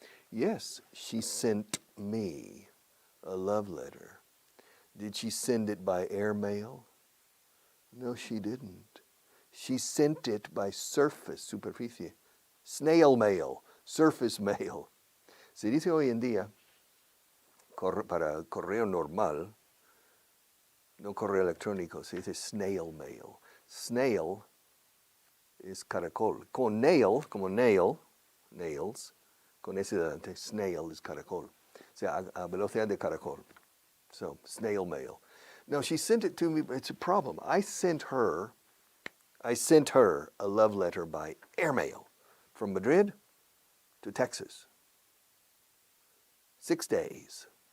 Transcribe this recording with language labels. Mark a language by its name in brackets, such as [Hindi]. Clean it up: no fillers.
[English] Yes, she sent me a love letter. Did she send it by airmail? No, she didn't. She sent it by superficie, snail mail, surface mail. [Spanish] Se dice hoy en día, para correo normal, no correo electrónico, se dice snail mail. Snail es caracol. Con nail, como nails, con ese delante, snail es caracol. O sea, a velocidad de caracol. [English] So, snail mail. No, she sent it to me, but it's a problem. I sent her a love letter by airmail from Madrid to Texas. 6 days.